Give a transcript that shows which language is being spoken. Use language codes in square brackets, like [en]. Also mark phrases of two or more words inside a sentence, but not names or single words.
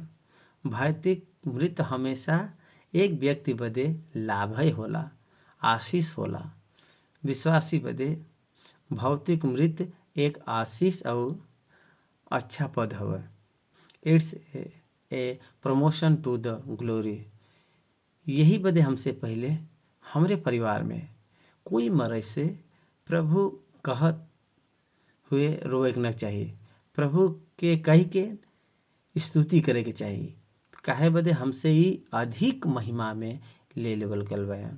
[bho] भौतिक मृत्यु हमेशा एक व्यक्ति बदे लाभय होला, आशीष होला। विश्वासी बदे भौतिक मृत्यु एक आशीष और अच्छा पद हवे। [en] it's a promotion to the glory. [bho] यही बदे हमसे पहले हमरे परिवार में कोई मरे से प्रभु कहत हुए रोए के न चाहिए, प्रभु के कह के स्तुति करे के चाहिए। काहे बदे हमसे ही अधिक महिमा में ले लेवल गल बयान।